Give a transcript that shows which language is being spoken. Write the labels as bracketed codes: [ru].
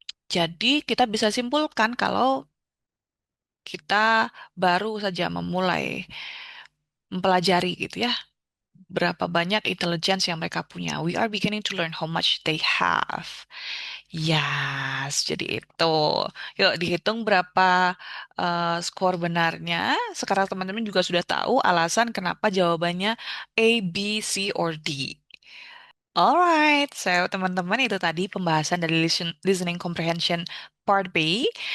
[id] Jadi kita bisa simpulkan kalau kita baru saja memulai mempelajari gitu ya, berapa banyak intelligence yang mereka punya. [en] We are beginning to learn how much they have. [id] Yes, jadi itu. Yuk dihitung berapa skor benarnya. Sekarang teman-teman juga sudah tahu alasan kenapa jawabannya A, B, C, or D. Alright, so teman-teman itu tadi pembahasan dari listening comprehension part B.